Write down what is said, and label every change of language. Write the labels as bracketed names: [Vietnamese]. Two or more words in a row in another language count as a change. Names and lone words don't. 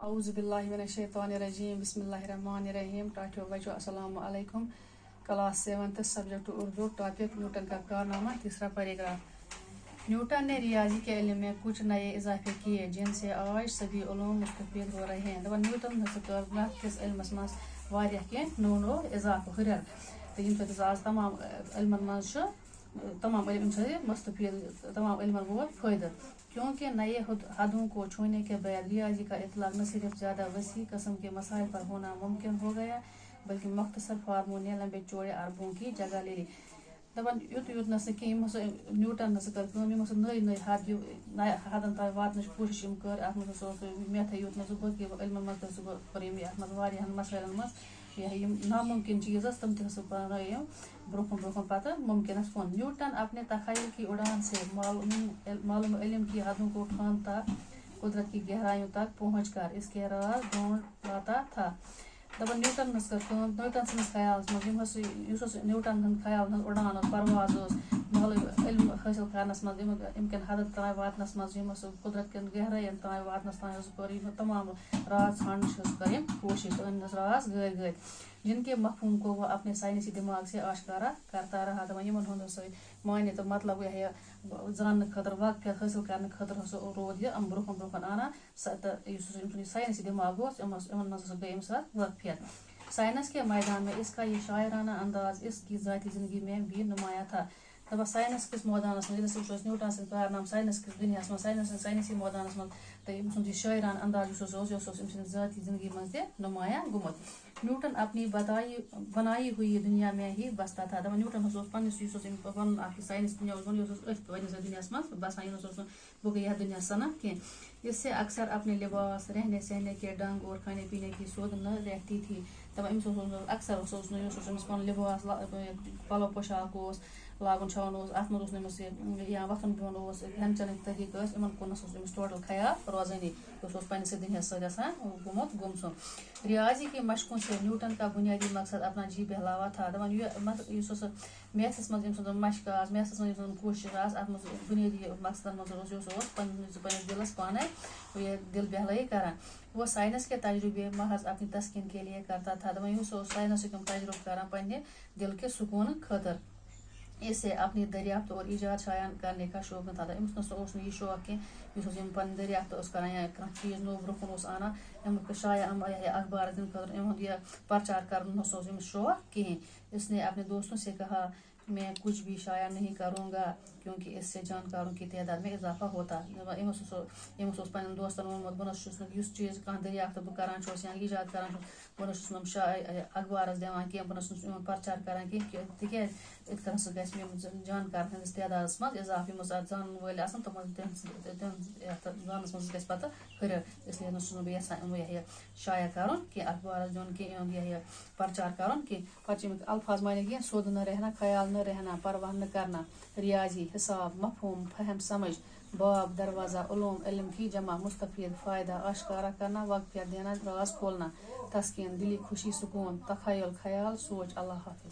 [Arabic] اعوذ باللہ من الشیطان الرجیم بسم اللہ الرحمن الرحیم [Urdu] ٹاٹھو بچو [Arabic] السلام علیکم [Urdu] کلاس 7 سبجیکٹ اردو ٹاپک نیوٹن کا کارنامہ تیسرا پیراگراف نیوٹن نے ریاضی کے علم میں کچھ نئے اضافے کیے جن سے آج سبھی علوم مستفید ہو رہے ہیں [Kashmiri] دپان نیوٹن ہسا کر کس علمس مز واریاہ کینٛہہ نو نو اضافہ ہُریر تہٕ ییٚمہِ سۭتۍ ہسا آز تمام علمن منٛز چھُ تمام علم سۭتۍ مستفید تمام علمن ووت فٲیدٕ [Urdu] کیونکہ نئے حدوں کو چھونے کے بعد ریاضی کا اطلاق نہ صرف زیادہ وسیع قسم کے مسائل پر ہونا ممکن ہو گیا بلکہ مختصر فارموں نے لمبے چوڑے اربوں کی جگہ لے لی [Kashmiri] دپان یوت نہ کہ نیوٹن نہ کر کٲم نئی نئی حد حدن تام واتنٕچ کوٗشش کر اتھ منٛز مےٚ تھٲے یوت نہ باقٕے علمن منٛز تہِ کوٚر اتھ منٛز واریاہن مسائلن منٛز یِم ناممکن چیز تم تہِ ہسا بنٲے برونٛہہ کُن پتہٕ ممکنس کُن [Urdu] نیوٹن اپنے تخیل کی اڑان سے معلوم علم کی حدوں کو ٹھانتا قدرت کی گہرائیوں تک پہنچ کر اس کے راز ڈھونڈ لاتا تھا [Kashmiri] دپان نیوٹن نیوٹن سٕنٛدِس خیالس منٛز یُس نیوٹن ہُنٛد خیال اڑان پرواز معلوم علم حٲصِل کرنس منٛز امکن حدن تام واتنس منٛز قدرت کٮ۪ن گہرائین تام واتنس تام کٔر تمام راز ژھانڈنٕچ کٔر کوٗشش أنِس راز گٔے [Urdu] جن کے مفہوم کو وہ اپنے سائنسی دماغ سے آشکارا کرتا رہا [Kashmiri] دپان یمن ہُنٛد ہسا مانہِ تہٕ مطلب زاننہٕ خٲطرٕ واقفیت حٲصِل کرنہٕ خٲطرٕ ہسا روٗد یہِ برونٛہہ کُن انان تہٕ یُس أمۍ سُنٛد ساینسی دماغ اوس یِمن منٛز ہسا گٔے أمِس واقفیت [Urdu] سائنس کے میدان میں اس کا یہ شاعرانہ انداز اس کی ذاتی زندگی میں بھی نمایاں تھا [Kashmiri] دپان سائنس کس مٲدانس منٛز ییٚلہِ ہسا نیوٹن سٕنٛدۍ کارنامہٕ سائنس کِس دُنیاہس منٛز ساینسی مٲدانس منٛز تہٕ أمۍ سُنٛد یہِ شاعرانہ انداز یُس اوس یہِ اوس أمۍ سٕنٛدِ ذاتی زندگی منٛز تہِ نمایاں گوٚمُت نیوٹن اپنی [Urdu] بنائی ہوئی دنیا میں ہی بستا تھا [Kashmiri] دپان نیوٹن ہسا اوس پننِس یُس اوس أمۍ پنُن اکھ ساینس دُنیا اوس یہِ اوس أتھۍ پننِس دُنیاہس منٛز بسان یہِ نہ اوس نہٕ باقٕے یتھ دُنیاہس سنان کینٛہہ [Urdu] اس سے اکثر اپنے لباس رہنے سہنے کے ڈھنگ اور کھانے پینے کی سود نہ رہتی تھی [Kashmiri] دپان أمِس اوس اکثر اوس أمِس پنُن لباس پلو پوشاک اوس لاگُن چھاوُن اوس اتھ منٛز اوس نہٕ أمِس یا وۄتھُن بِہُن اوس کھٮ۪ن چٮ۪نٕکۍ طریٖقہٕ ٲسۍ یِمن کُن نہ اوس أمِس ٹوٹل خیال روزٲنی یہِ اوس پننِسٕے دُنیاہس سۭتۍ آسان گوٚمسُن [Urdu] ریاضی کی مشقوں سے نیوٹن کا بنیادی مقصد اپنا جی بہلاوا تھا [Kashmiri] دپان یُس ہسا میتھس منٛز أمۍ سٕنٛز مشق آسہٕ میتھس منٛز أمۍ سٕنٛز کوٗشش آسہٕ اتھ منٛز بُنیٲدی مقصدن منٛز اوس پننِس دلس پانے دل بہلٲیی کران [Urdu] وہ سائنس کے تجربے محض اپنی تسکین کے لیے کرتا تھا [Kashmiri] دپان یُس اوس ساینسُک یِم تجربہٕ کران پننہِ دل کے سکوٗن خٲطرٕ [Urdu] اسے اپنی دریافت اور ایجاد شایع کرنے کا شوق نہ تھا [Kashmiri] أمِس نسا اوس نہٕ یہِ شوق کینٛہہ یُس یِم پنٕنۍ دریافت اوس کران یا کانٛہہ چیٖز نوٚو برونٛہہ کُن اوس انان امیُک شایع اخبارس دِنہٕ خٲطرٕ یِہُنٛد یہِ پرچار کرُن نسا اوس أمِس شوق کِہیٖنۍ [Urdu] اس نے اپنے دوستوں سے کہا میں کچھ بھی شائع نہیں کروں گا کیونکہ اس سے جانکاروں کی تعداد میں اضافہ ہوتا [Kashmiri] أمِس اوس پننٮ۪ن دوستن ووٚنمُت بہٕ نہ چھُس نہٕ یُس چیٖز کانٛہہ دریافت بہٕ کران چھُس یا ایجاد کران چھُس بہٕ نہ چھُس نہٕ اخبارس دِوان کینٛہہ بہٕ نہ چھُس یِمن پرچار کران کینٛہہ تِکیازِ یِتھ کٔنۍ ہسا گژھِ یِم جانکارن ہٕنٛدِس تعدادس منٛز اضافہٕ یِم اتھ زانن وٲلۍ آسن تِہنٛز یتھ زانس منٛز گژھِ پتہٕ ہُریر اسلیے نہ چھُس نہٕ بہٕ یژھان شایع کرُن کینٛہہ اخبارس دیُن کینٛہہ یِہُنٛد پرچار کرُن کینٛہہ پتہٕ چھِ امیُک الفاظ مانے کینٛہہ [Urdu] سود نہ رہنا خیال نہ رہنا پرواہ نہ کرنا ریاضی حساب مفہوم فہم سمجھ باب دروازہ علوم علم کی جمع مستفید فائدہ آشکارا کرنا واقفیت دینا راز کھولنا تسکین دلی خوشی سکون تخیل خیال سوچ اللہ حافظ